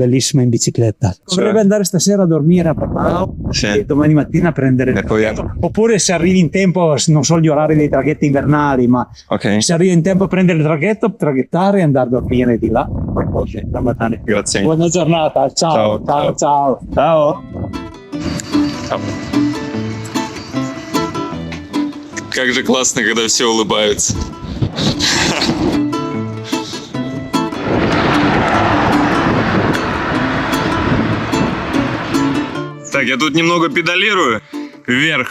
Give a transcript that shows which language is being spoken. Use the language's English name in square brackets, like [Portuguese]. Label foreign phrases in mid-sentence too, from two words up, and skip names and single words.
[Italian] bellissimo in bicicletta. Dovrebbe andare stasera a dormire a Palau Sì. e domani mattina a prendere il E poi- traghetto. Oppure se arrivi in tempo, non so gli orari dei traghetti invernali, ma Ok. se arrivi in tempo a prendere il traghetto, traghettare e andare a dormire di là. Poi da mattina. Grazie. Buona giornata, ciao, Ciao, ciao, ciao. Ciao. [Russian] Как же классно, когда все улыбаются. Так, я тут немного педалирую вверх.